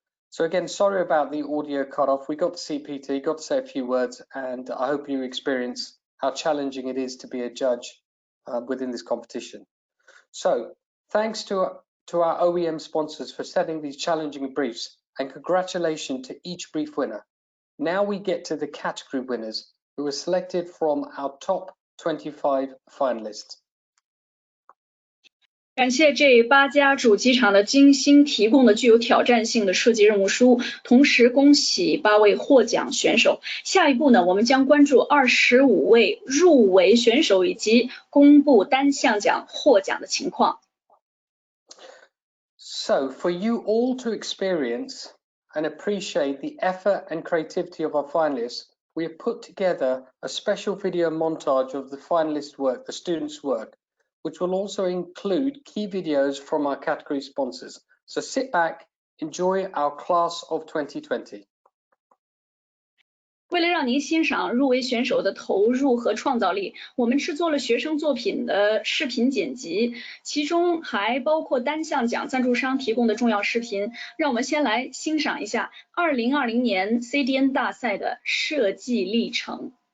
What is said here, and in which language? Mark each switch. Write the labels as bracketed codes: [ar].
[en] So again, sorry about the audio cutoff. We got to see Peter, got to say a few words, and I hope you experience how challenging it is to be a judge within this competition. So thanks to our OEM sponsors for setting these challenging briefs, and congratulations to each brief winner. Now we get to the category winners who were selected from our top 25 finalists. [zh] 感谢这8家主机厂的精心提供的具有挑战性的设计任务书，同时恭喜8位获奖选手。下一步呢，我们将关注25位入围选手以及公布单项奖获奖的情况。 [en] So for you all to experience and appreciate the effort and creativity of our finalists, we have put together a special video montage of the finalists' work, the students' work, which will also include key videos from our category sponsors. So sit back, enjoy our class of 2020. [zh] 为了让您欣赏入围选手的投入和创造力，我们制作了学生作品的视频剪辑，其中还包括单项奖赞助商提供的重要视频。让我们先来欣赏一下2020年 CDN 大赛的设计历程。